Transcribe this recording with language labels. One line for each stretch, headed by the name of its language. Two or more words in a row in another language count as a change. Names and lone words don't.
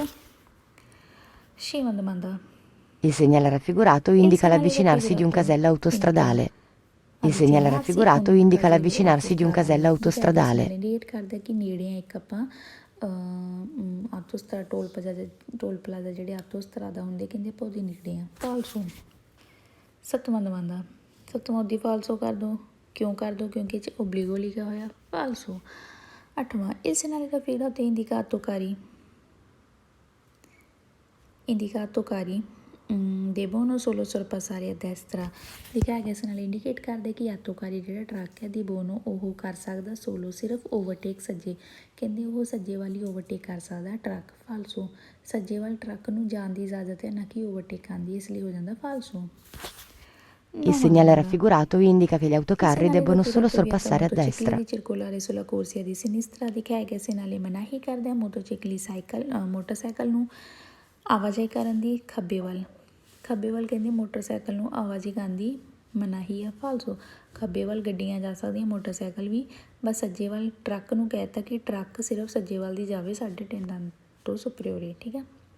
Punjabi: ਛੇਵਾਂ domanda:
Italian: Il segnale raffigurato indica l'avvicinarsi di un casello autostradale. Il segnale raffigurato indica l'avvicinarsi di un casello autostradale.
Punjabi: ਇੰਡੀਕੇਟ ਕਰਦਾ ਕਿ ਨੇੜੇ ਆ ਇੱਕ ਆਪਾਂ ਆਟੋਸਟਰਾ
English: toll plaza
Punjabi: ਜਿਹੜੇ ਆਟੋਸਟਰਾਦਾ ਹੁੰਦੇ, ਕਹਿੰਦੇ ਆਪਾਂ ਉਹਦੇ ਨੇੜੇ ਆ। ਫਾਲਸੋ। ਸੱਤਵਾਂ domanda: ਸੱਤਵਾਂ ਉਹਦੀ ਫਾਲਸੋ ਕਰ ਦੋ, ਕਿਉਂ ਕਰ ਦੋ, ਕਿਉਂਕਿ ਇਹ 'ਚ ਓਬਲੀਗੋ ਲਿਖਿਆ ਹੋਇਆ, ਫਾਲਸੋ। ਅੱਠਵਾਂ:
Italian: il segnale raffigurato indica autocarri devono solo sorpassare a destra.
Punjabi: ਦਿਖਾਇਆ ਗਿਆ ਇਸ ਨਾਲ ਇੰਡੀਕੇਟ ਕਰਦੇ ਕਿ ਆਟੋਕਾਰੀ ਜਿਹੜਾ ਟਰੱਕ ਹੈ devono ਉਹ ਕਰ ਸਕਦਾ ਸੋਲੋ ਸਿਰਫ ਓਵਰਟੇਕ ਸੱਜੇ, ਕਹਿੰਦੇ ਉਹ ਸੱਜੇ ਵੱਲ ਹੀ ਓਵਰਟੇਕ ਕਰ ਸਕਦਾ ਟਰੱਕ, ਫਾਲਸੋ। ਸੱਜੇ ਵੱਲ ਟਰੱਕ ਨੂੰ ਜਾਣ ਦੀ ਇਜਾਜ਼ਤ ਹੈ, ਨਾ ਕਿ ਓਵਰਟੇਕ ਆਉਂਦੀ, ਇਸ ਲਈ ਹੋ ਜਾਂਦਾ ਫਾਲਸੋ।
Italian: Il segnale raffigurato indica che gli autocarri debbono solo sorpassare a destra. circolare sulla corsia di sinistra.
Punjabi: ਦਿਖਾਇਆ ਗਿਆ ਇਸ ਨਾਲ ਮਨਾਹੀ ਕਰਦੇ ਮੋਟਰਸਾਈਕਲ ਨੂੰ ਆਵਾਜਾਈ ਕਰਨ ਦੀ ਖੱਬੇ ਵੱਲ ਕਹਿੰਦੇ ਮੋਟਰਸਾਈਕਲ ਨੂੰ ਆਵਾਜਾਈ ਕਰਨ ਦੀ ਮਨਾਹੀ ਆ, ਫਾਲਸੋ। ਖੱਬੇ ਵੱਲ ਗੱਡੀਆਂ ਜਾ ਸਕਦੀਆਂ, ਮੋਟਰਸਾਈਕਲ ਵੀ, ਬਸ ਸੱਜੇ ਵੱਲ ਟਰੱਕ ਨੂੰ ਕਹਿ ਦਿੱਤਾ ਕਿ ਟਰੱਕ ਸਿਰਫ ਸੱਜੇ ਵੱਲ ਦੀ ਜਾਵੇ 3.5 ਟਨ ਤੋਂ ਸੁਪਰੀਓਰੇ, ਠੀਕ ਆ।